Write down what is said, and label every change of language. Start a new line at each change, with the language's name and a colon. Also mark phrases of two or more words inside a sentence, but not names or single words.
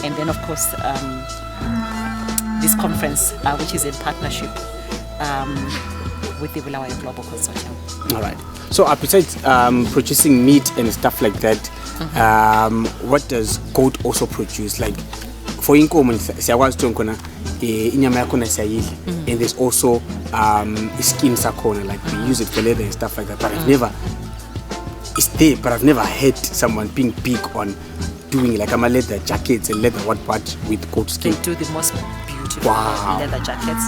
English: And then of course this conference, which is in partnership with the BULAWAYO Global Consortium. All right. So besides producing meat and stuff like that, what does goat also produce? Like for
North Ndebele: inkomo siyakwazi to inyama yakhona siyayidla,
English: and there's also skin sakhona, like we use it for leather and stuff like that. But I've never heard someone being big on doing like leather jackets and leather what with goat skin. They do the most beautiful leather jackets.